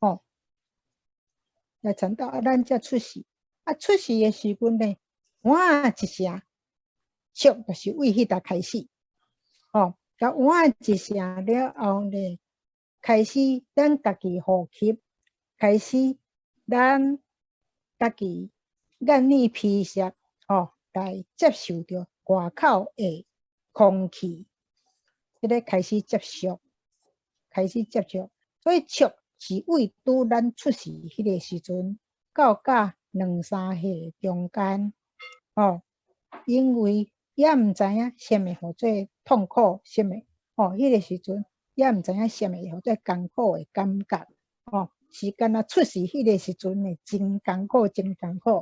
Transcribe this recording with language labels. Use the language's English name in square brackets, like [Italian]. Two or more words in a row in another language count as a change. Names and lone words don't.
[Min Nan Chinese] 来产道咱才出世，出世的时阵呢，哇一声，触就是为迄搭开始，甲哇一声了后呢，开始咱家己呼吸，开始咱家己眼耳鼻舌，来接受着外口的空气，这个开始接触，所以触是为拄咱出世迄个时阵，到甲2、3岁中间，因为也毋知影什么叫做痛苦，什么迄个时阵也毋知影什么叫做艰苦的感觉，是敢若出世迄个时阵呢，真艰苦，真艰苦。